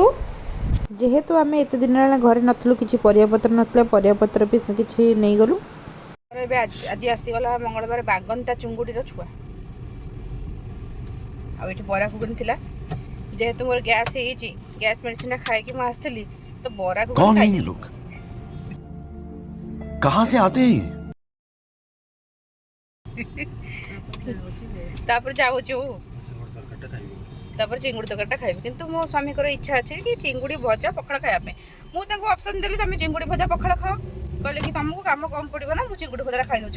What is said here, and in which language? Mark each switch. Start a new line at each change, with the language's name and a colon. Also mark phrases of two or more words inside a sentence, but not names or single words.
Odia: ଯେହେତୁ ଆମେ ଏତେ ଦିନ ହେଲା ଘରେ ନଥିଲୁ, କିଛି ପରିବାପତ୍ର ନଥିଲା, ପରିବାପତ୍ର ବି କିଛି ନେଇଗଲୁ। ଏବେ ଆଜି ଆସିଗଲା ମଙ୍ଗଳବାର ବାଗନ୍ତା ଚୁଙ୍ଗୁଡ଼ିର ଛୁଆ। ଆଉ ଏଠି ବରା ଘୁଗୁନି ଥିଲା। ଯେହେତୁ ମୋର ଗ୍ୟାସ୍ ହେଇଯାଇଛି,
English: gas medicine
Odia: ଖାଇକି ମୁଁ ଆସିଥିଲି, ତ ବରା ଘୁଗୁନି ଖାଇଦେଲି।
Hindi: कहाँ से आते हैं?
Odia: ତାପରେ ଯାଉଛି ତାପରେ ଚିଙ୍ଗୁଡ଼ି ତରକାରୀଟା ଖାଇବି। କିନ୍ତୁ ମୋ ସ୍ୱାମୀଙ୍କର ଇଚ୍ଛା ଅଛି କି ଚିଙ୍ଗୁଡ଼ି ଭଜା ପଖାଳ ଖାଇବା ପାଇଁ। ମୁଁ ତାଙ୍କୁ ଅପସନ୍ ଦେଲି, ତମେ ଚିଙ୍ଗୁଡ଼ି ଭଜା ପଖାଳ ଖାଅ। କହିଲେ କି ତମକୁ କାମ କମ୍ ପଡ଼ିବ ନା, ମୁଁ ଚିଙ୍ଗୁଡ଼ି ଭଜାଟା ଖାଇଦେଉଛି।